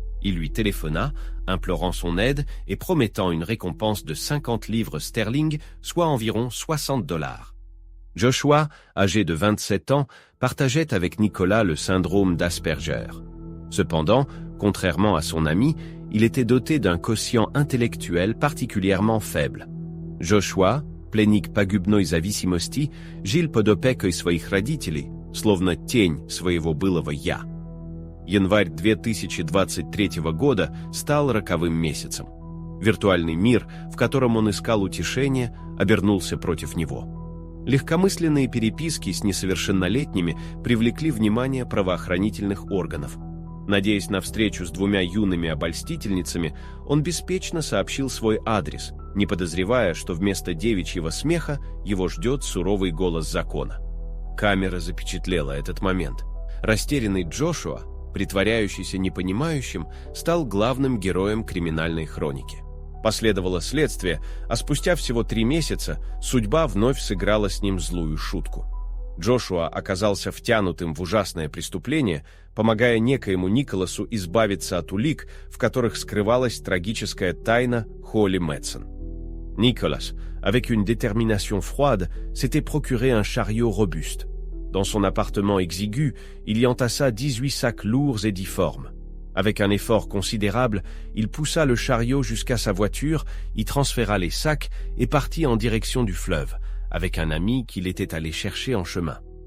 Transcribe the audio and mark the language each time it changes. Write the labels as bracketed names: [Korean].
[French] Il lui téléphona, implorant son aide et promettant une récompense de 50 livres sterling, soit environ $60. Joshua, âgé de 27 ans, partageait avec Nicolas le syndrome d'Asperger. Cependant, contrairement à son ami, il était doté d'un quotient intellectuel particulièrement faible. [Russian] Joshua, pленник пагубной зависимости, жил под опекой своих родителей, словно тень своего былого «я». Январь 2023 года стал роковым месяцем. Виртуальный мир, в котором он искал утешение, обернулся против него. Легкомысленные переписки с несовершеннолетними привлекли внимание правоохранительных органов. Надеясь на встречу с 2 юными обольстительницами, он беспечно сообщил свой адрес, не подозревая, что вместо девичьего смеха его ждет суровый голос закона. Камера запечатлела этот момент. Растерянный Джошуа, притворяющийся непонимающим, стал главным героем криминальной хроники. Последовало следствие, а спустя всего 3 месяца судьба вновь сыграла с ним злую шутку. Джошуа оказался втянутым в ужасное преступление, помогая некоему Николасу избавиться от улик, в которых скрывалась трагическая тайна Холли Madsen. [French] Nicolas, avec une détermination froide, s'était procuré un chariot robuste. Dans son appartement exigu, il y entassa 18 sacs lourds et difformes. Avec un effort considérable, il poussa le chariot jusqu'à sa voiture, y transféra les sacs et partit en direction du fleuve, avec un ami qu'il était allé chercher en chemin.